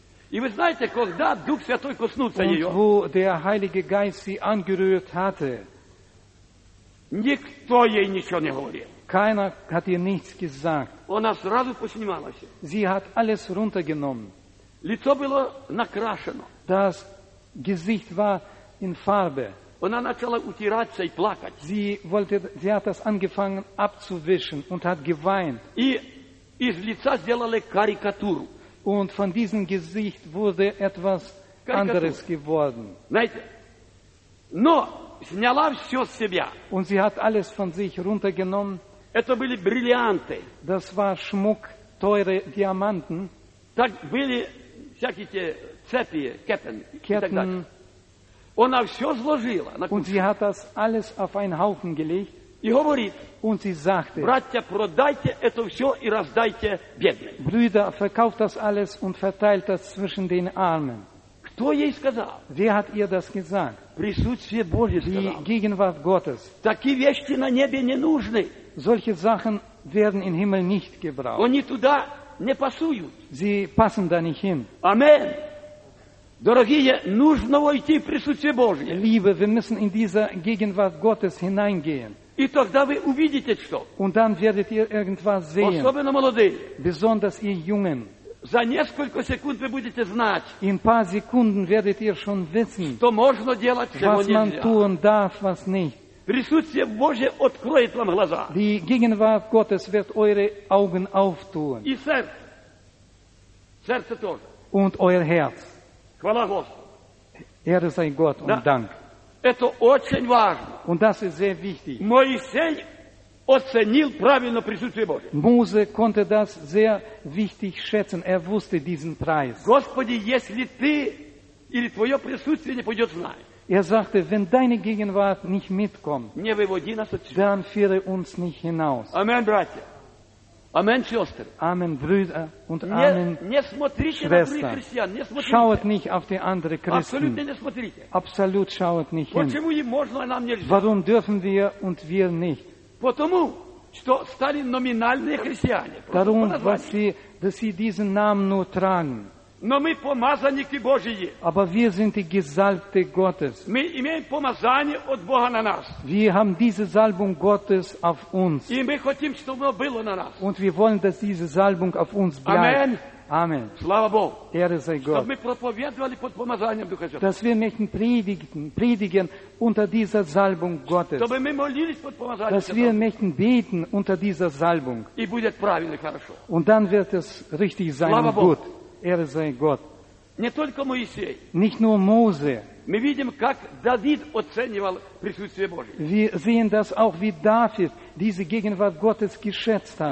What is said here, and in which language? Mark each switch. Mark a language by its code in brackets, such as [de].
[ru] И вы знаете, когда Дух Святой коснулся [de] und [ru] ее, [de] wo der Heilige Geist sie angerührt hatte, [ru] никто ей ничего не говорил. [de] Keiner hat ihr nichts gesagt. [ru] Она сразу поснималась. [de] Sie hat alles runtergenommen. [ru] Лицо было накрашено. [de] Das Gesicht war in Farbe. [ru] Она начала утираться и плакать. [de] Sie hat das angefangen abzuwischen und hat geweint. [ru] И из лица сделали карикатуру. [de] Und von diesem Gesicht wurde etwas anderes geworden. [ru] Но сняла все с себя. [de] Und sie hat alles von sich runtergenommen. [ru] Это были бриллианты. [de] Das war Schmuck, teure Diamanten. [ru] Так были всякие те цепи, кеттен, кеттен. Она все сложила. [de] Und sie hat das alles auf einen Haufen gelegt. [ru] И говорит, [de] und sie sagte, [ru] братья, продайте это все и раздайте бедным. [de] Brüder, verkauft das alles und verteilt das zwischen den Armen. [ru] Кто ей сказал? [de] Wer hat ihr das gesagt? [ru] Присутствие Божье сказал. [de] Die Gegenwart Gottes. [ru] Такие вещи на небе не нужны. [de] Solche Sachen werden im Himmel nicht gebraucht. [ru] Они туда не пасуют. [de] Sie passen da nicht hin. Amen. [ru] Дорогие, нужно войти в присутствие Божье. [de] Liebe, wir müssen in diese Gegenwart Gottes hineingehen. [ru] И тогда вы увидите что. [de] Und dann werdet ihr irgendwas sehen. [ru] Особенно молодые. [de] Besonders ihr Jungen. [ru] За несколько секунд вы будете знать. [de] In paar Sekunden werdet ihr schon wissen. [ru] Что можно делать, чего нельзя. [de] Was man tun darf, was nicht. [ru] Присутствие Божье откроет вам глаза. [de] Die Gegenwart Gottes wird eure Augen auftun. [ru] И сердце. Сердце тоже. [de] Und euer Herz. [ru] Хвала Господу. [de] Ehre sei Gott und Dank. [ru] Это очень важно. [de] Und das ist sehr wichtig. [ru] Моисей оценил правильно присутствие Божье. [de] Mose konnte das sehr wichtig schätzen. Er wusste diesen Preis. [ru] Господи, если ты или твое присутствие не пойдет с нами. [de] Er sagte, wenn deine Gegenwart nicht mitkommt, dann führe uns nicht hinaus. [ru] Amen, братья. Amen, сестры. [de] Amen, Brüder und Amen, Schwestern. Schaut nicht auf die anderen Christen. Absolut schaut nicht hin. [ru] Почему можно, а нам нельзя? [de] Warum dürfen wir und wir nicht? [ru] Потому, что стали номинальные христиане. [de] Darum, dass sie diesen Namen nur tragen. [ru] Но мы помазанники Божьи. [de] Aber wir sind die Gesalbte Gottes. [ru] Мы имеем помазание от Бога на нас. [de] Wir haben diese Salbung Gottes auf uns. [ru] И мы хотим, чтобы оно было на нас. [de] Und wir wollen, dass diese Salbung auf uns bleibt. Amen. Amen. [ru] Слава Богу. [de] Ehre sei Gott. [ru] Чтобы мы проповедовали под помазанием Духа Святого. [de] Dass wir möchten predigen unter dieser Salbung Gottes. [ru] Чтобы мы молились под помазанием Святого. [de] Dass wir möchten beten unter dieser Salbung. [ru] И будет правильно, хорошо. [de] Und dann wird es richtig sein [ru] Слава [de] und gut. [ru] Богу. [de] Ehre sei Gott. [ru] Не только Моисей. [de] Nicht nur Mose. [ru] Мы видим, как Давид оценивал присутствие Божье. [de] Wir sehen das auch, wie David diese Gegenwart Gottes geschätzt hat.